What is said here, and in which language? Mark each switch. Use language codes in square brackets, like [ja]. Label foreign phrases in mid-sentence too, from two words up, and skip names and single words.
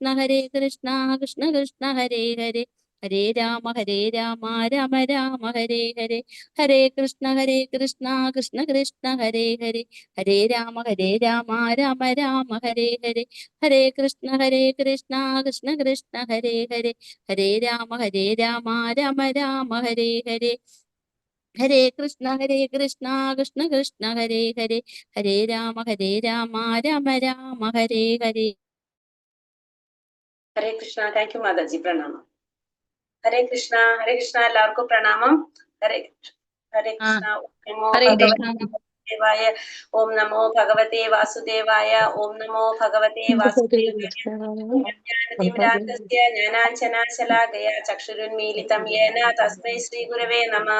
[sa] കൃഷ്ണ കൃഷ്ണ ഹരേ ഹരേ ഹരേ രാമ രാമ രാമ ഹരേ ഹരേ ഹരേ കൃഷ്ണ കൃഷ്ണ കൃഷ്ണ ഹരേ ഹരേ ഹരേ രാമ രാമ രാമ ഹരേ ഹരേ ഹരേ കൃഷ്ണ കൃഷ്ണ കൃഷ്ണ ഹരേ ഹരേ ഹരേ രാമ രാമ രാമ ഹരേ ഹരേ ഹരേ കൃഷ്ണ കൃഷ്ണ ഹരേ ഹരേ ഹരേ രാമ രാമ രാമ ഹരേ ഹരേ. [ml] ഹരേ കൃഷ്ണ. [en] thank you [ml] മാതാജി. പ്രണാമം. ഹരേ കൃഷ്ണ. ഹരേ കൃഷ്ണ. എല്ലാവർക്കും പ്രണാമം. ഹരേ കൃഷ്ണ. [sa] ദേവായ ഓം നമോ ഭഗവതേ വാസുദേവായ ഓം നമോ ഭഗവതേ വാസുദേവായ ജ്ഞാനാഞ്ജനാശലാകയ ചക്ഷുരുന്മീലിതം യേന തസ്മൈ ശ്രീ ഗുരവേ നമഃ.